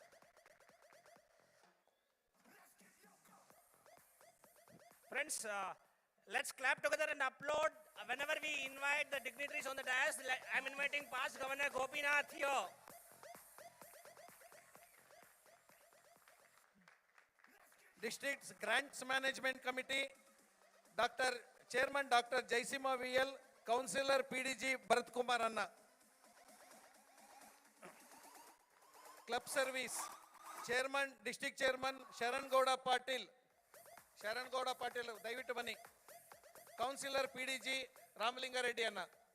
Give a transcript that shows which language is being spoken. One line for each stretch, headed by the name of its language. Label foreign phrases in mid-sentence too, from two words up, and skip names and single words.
English: Friends, let's clap together and applaud whenever we invite the dignitaries on the dais. I'm inviting past Governor Gopinath here. District's Grants Management Committee, Chairman Dr. Jaisima VL, Councillor PDG Bharat Kumar Anna. Club Service, Chairman, District Chairman Sharan Gowda Patil. Sharan Gowda Patil, David Bani. Councillor PDG Ramalinga Reddy Anna.